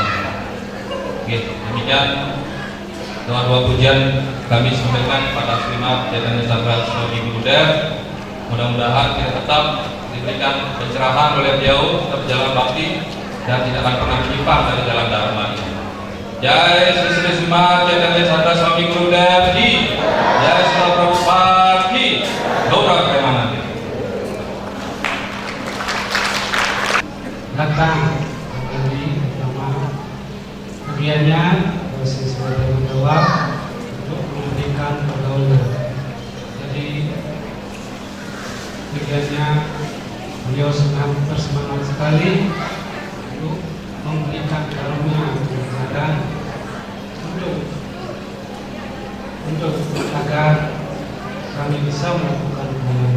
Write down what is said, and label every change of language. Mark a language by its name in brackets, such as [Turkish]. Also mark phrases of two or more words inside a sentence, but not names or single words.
[Indonesian] Oke, demikian doa-doa pujian kami sampaikan pada Srimad Chaitanya Chandra Swami Gurudev. Mudah-mudahan kita tetap diberikan pencerahan oleh beliau, tetap jalan bakti dan tidak akan pernah menyimpang dari jalan Dharma ini. Jai Sri Sri Srimad Chaitanya Chandra Swami Gurudev ki, Jai Sri Prabhupada ki, Gaura Premanandi. Datang dari nama kegiatannya sesuai dengan jawab untuk memberikan pergaulan. Jadi kegiatannya beliau sangat bersemangat sekali untuk memberikan karunia dan untuk agar kami bisa melakukan hubungan.